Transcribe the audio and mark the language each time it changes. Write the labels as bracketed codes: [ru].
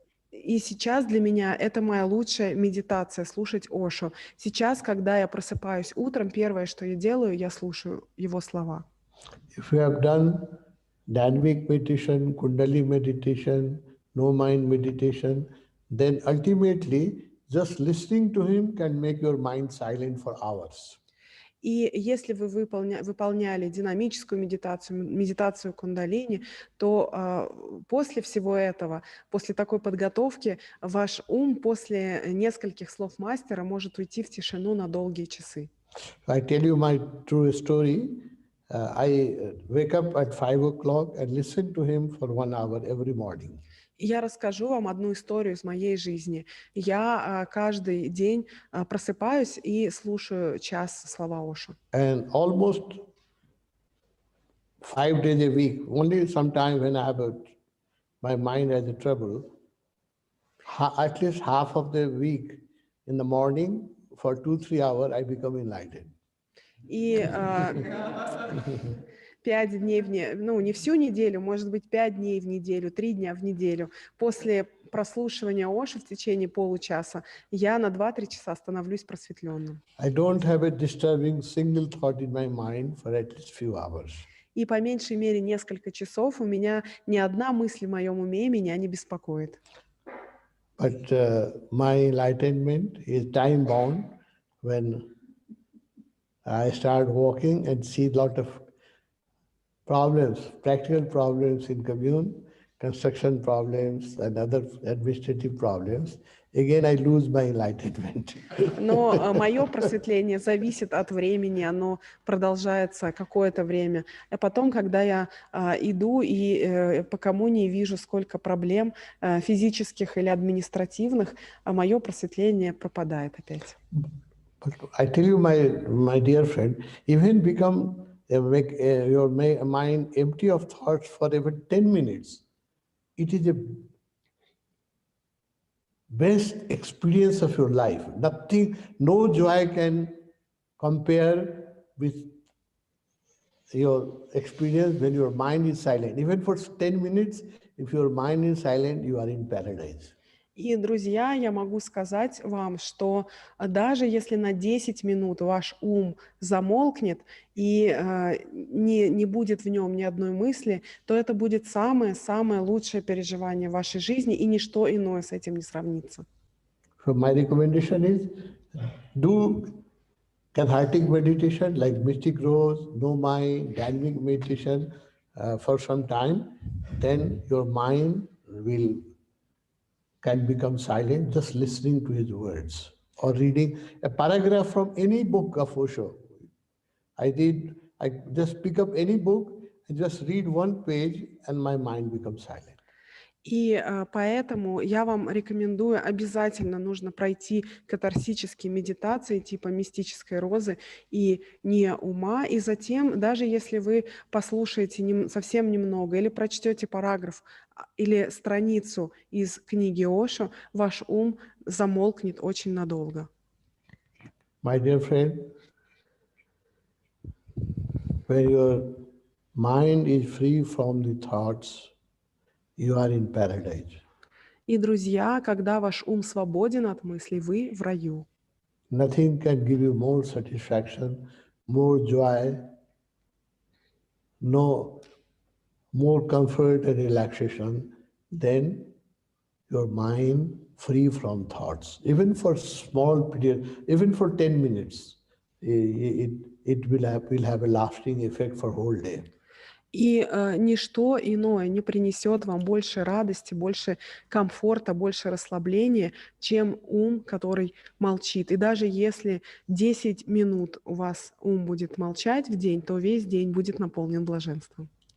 [ru] И сейчас для меня это моя лучшая медитация — слушать Ошо. Сейчас, когда я просыпаюсь утром, первое, что я делаю, я слушаю его слова. [en] If you have done dynamic meditation, Kundalini meditation, no mind meditation, then ultimately just listening to him can make your mind silent for hours. [ru] И если вы выполняли динамическую медитацию, медитацию кундалини, то после всего этого, после такой подготовки, ваш ум после нескольких слов мастера может уйти в тишину на долгие часы. [en] I tell you my true story. I wake up at 5 o'clock and listen to him for 1 hour every morning. [ru] Я расскажу вам одну историю из моей жизни. Я каждый день просыпаюсь и слушаю час слова Ошу. [en] And almost 5 days a week, only sometime when I have my mind has a trouble, at least half of the week in the morning for 2-3 hours, I become enlightened. [ru] И 5 дней не всю неделю, может быть, 5 дней в неделю, 3 дня в неделю. После прослушивания Оши в течение получаса я на 2-3 часа становлюсь просветленным. [en] I don't have a disturbing single thought in my mind for at least few hours. [ru] И по меньшей мере несколько часов у меня ни одна мысль в моем уме меня не беспокоит. [en] But my enlightenment is time bound when I start walking and see a lot of problems, practical problems in commune, construction problems and other administrative problems. Again, I lose my enlightenment. [ru] Но мое просветление зависит от времени, оно продолжается какое-то время. А потом, когда я иду и по коммунии вижу, сколько проблем физических или административных, мое просветление пропадает опять. [en] But I tell you, my dear friend, even make your mind empty of thoughts for even 10 minutes. It is the best experience of your life. Nothing, no joy can compare with your experience when your mind is silent. Even for 10 minutes, if your mind is silent, you are in paradise. [ru] И, друзья, я могу сказать вам, что даже если на 10 минут ваш ум замолкнет и не будет в нем ни одной мысли, то это будет самое-самое лучшее переживание в вашей жизни, и ничто иное с этим не сравнится. [en] So my recommendation is do cathartic meditation like mystic rose, no mind, dynamic meditation for some time. Then your mind can become silent just listening to his words or reading a paragraph from any book of Osho. I just pick up any book and just read one page and my mind becomes silent. [ru] И поэтому я вам рекомендую, обязательно нужно пройти катарсические медитации типа мистической розы и не ума. И затем, даже если вы послушаете совсем немного или прочтете параграф или страницу из книги Ошо, ваш ум замолкнет очень надолго. [en] My dear friend, when your mind is free from the thoughts, you are in paradise. [ru] И, друзья, когда ваш ум свободен от мыслей, вы в раю. [en] Nothing can give you more satisfaction, more joy, no more comfort and relaxation than your mind free from thoughts. Even for small period, even for 10 minutes, it will have a lasting effect for whole day. [ru] И ничто иное не принесет вам больше радости, больше комфорта, больше расслабления, чем ум, который молчит. И даже если 10 минут у вас ум будет молчать в день, то весь день будет наполнен блаженством.